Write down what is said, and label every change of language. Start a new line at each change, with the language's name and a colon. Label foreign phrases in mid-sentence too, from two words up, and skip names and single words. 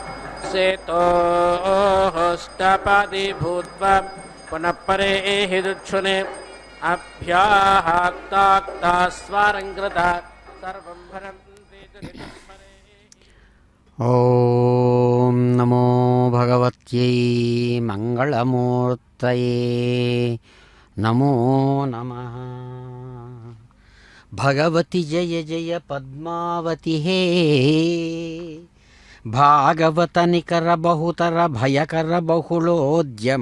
Sanskrit: सेतोष्टापादि भूत्वा पुनः परे हि दुच्छुने अभ्याहाक्ताक्ता स्वारङ्कृता सर्वं भरन्ति च परे। ఓం నమో భగవత్యై మంగళమూర్తయే నమో నమః. భగవతి జయ జయ పద్మావతి హే భాగవత నికర బహుతర భయకర బహుళోద్యమ